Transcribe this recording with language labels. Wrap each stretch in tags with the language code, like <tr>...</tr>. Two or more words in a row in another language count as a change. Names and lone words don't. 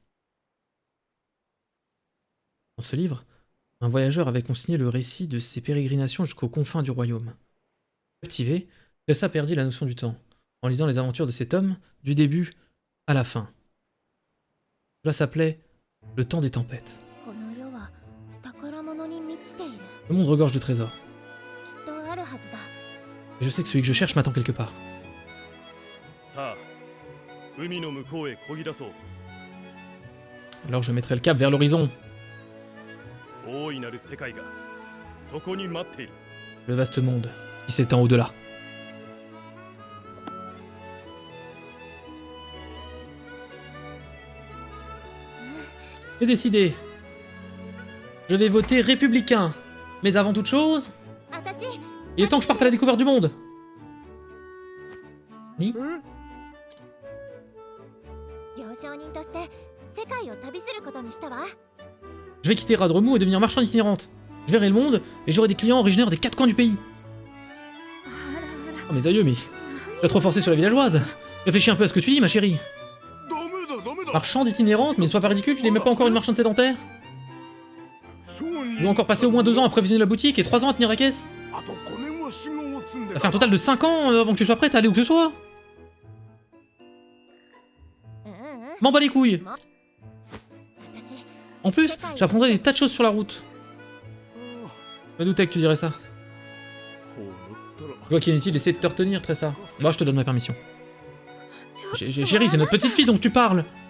<fr>Dans ce livre, un voyageur avait consigné le récit de ses pérégrinations jusqu'aux confins du royaume. Captivé, Tessa perdit la notion du temps, en lisant les aventures de cet homme, du début à la fin. Cela s'appelait Le temps des tempêtes.</fr> <ja>この世は宝物に満ちている</ja> <fr>Le monde regorge de trésors.</fr> <ja>きっとあるはずだ</ja> <fr>Et je sais que celui que je cherche m'attend quelque part.</fr> <ja>さあ海の向こうへ漕ぎ出そう</ja> <fr>Alors je mettrai le cap vers l'horizon.</fr> <ja>大いなる世界がそこに待っている</ja> <fr>Le vaste monde qui s'étend au-delà. C'est décidé. Je vais voter républicain. Mais avant toute chose,</fr> <ja>私</ja> <fr>il est temps que je parte à la découverte du monde. Oui.</fr> <ja>行商人として世界を旅することにしたわ</ja> <fr>Je vais quitter Radremou et devenir marchande itinérante. Je verrai le monde et j'aurai des clients originaires des 4 coins du pays. Oh mes aïeux, mais... Tu as trop forcé sur la villageoise. Réfléchis un peu à ce que tu dis, ma chérie. Marchande itinérante, mais ne sois pas ridicule, tu n'es même pas encore une marchande sédentaire. Tu dois encore passer au moins 2 ans à prévisionner la boutique et 3 ans à tenir la caisse. Ça fait un total de 5 ans avant que tu sois prête à aller où que ce soit.</fr> <ja>うんうん</ja> <fr>M'en bats les couilles.</fr> <ja>私</ja> <fr>En plus, j'apprendrai des tas de choses sur la route. Je me doutais que tu dirais ça. Je vois qu'il est inutile d'essayer de te retenir, Tressa. Bon, je te donne ma permission. Chérie, c'est notre petite fille dont tu parles.</fr>